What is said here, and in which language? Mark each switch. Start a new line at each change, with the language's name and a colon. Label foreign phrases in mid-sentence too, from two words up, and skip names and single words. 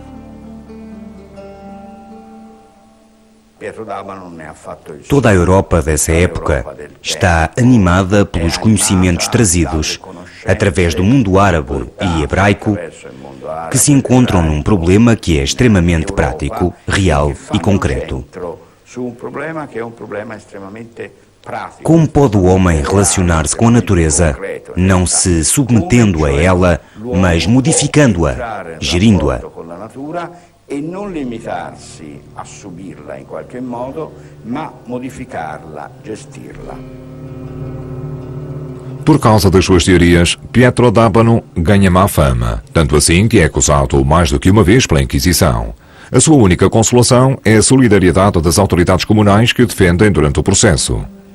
Portuguese: Toda a Europa dessa época está animada pelos conhecimentos trazidos através do mundo árabe e hebraico, que se encontram num problema que é extremamente prático, real e concreto. Como pode o homem relacionar-se com a natureza, não se submetendo a ela, mas modificando-a, gerindo-a?
Italian: E non limitarsi a subirla in qualche modo, ma modificarla, gestirla.
Portuguese: Por causa das suas teorias, Pietro d'Abano ganha má fama, tanto assim que é acusado mais do que uma vez pela Inquisição. A sua única consolação é a solidariedade das autoridades comunais que o defendem durante o processo.